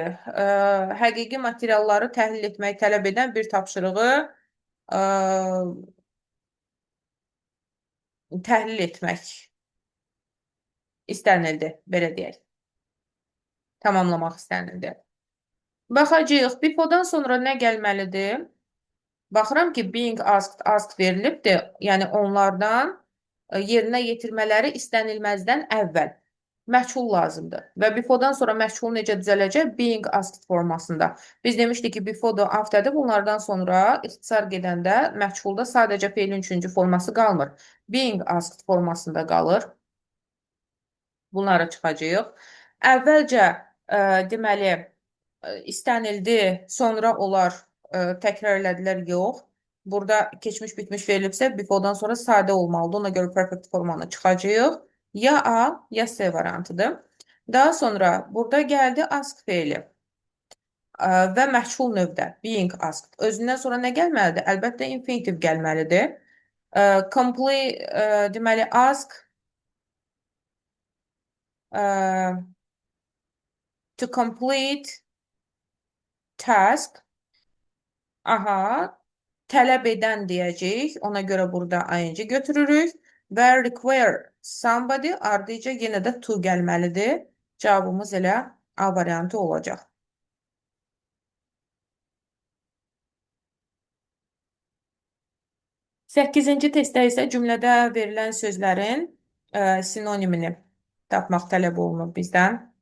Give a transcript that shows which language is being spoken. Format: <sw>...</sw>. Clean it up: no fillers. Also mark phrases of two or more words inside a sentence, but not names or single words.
<az>Həqiqi materialları təhlil etmək tələb edən bir tapşırığı təhlil etmək istənildi, belə deyək. Tamamlamaq istənildi. Baxacağıq, before-dan sonra nə gəlməlidir? Baxıram ki,</az> <en>being asked verilibdir.</en> <az>Yəni, onlardan yerinə yetirmələri istənilməzdən əvvəl. Məchul lazımdır. Və before-dan sonra məchul necə düzələcək?</az> <en>Being asked formasında.</en> <az>Biz demişdik ki, before-da after'da bunlardan sonra ixtisar gedəndə məchulda sadəcə feilin üçüncü forması qalmır.</az> <en>Being asked</en> <az>formasında qalır. Bunları çıxacaq. Əvvəlcə, deməli, istənildi, sonra onlar təkrar elədilər, yox. Burada keçmiş bitmiş verilibsə, before-dan sonra sadə olmalıdır. Ona görə perfect formanı çıxacaq. Ya A, ya C variantıdır. Daha sonra burada gəldi ask feili və məchul növdə</az> <en>being asked.</en> <az>Özündən sonra nə gəlməlidir? Əlbəttə infinitiv gəlməlidir.</az> <en>Complete, deməli ask to complete task Aha,</en> <az>tələb edən deyəcəyik. Ona görə burada ing götürürük. Və</az> <en>require somebody</en> <az>ardıca yenə də to gəlməlidir. Cavabımız elə A variantı olacaq. 8-ci testdə isə cümlədə verilən sözlərin sinonimini tapmaq tələb olunur bizdən.</az>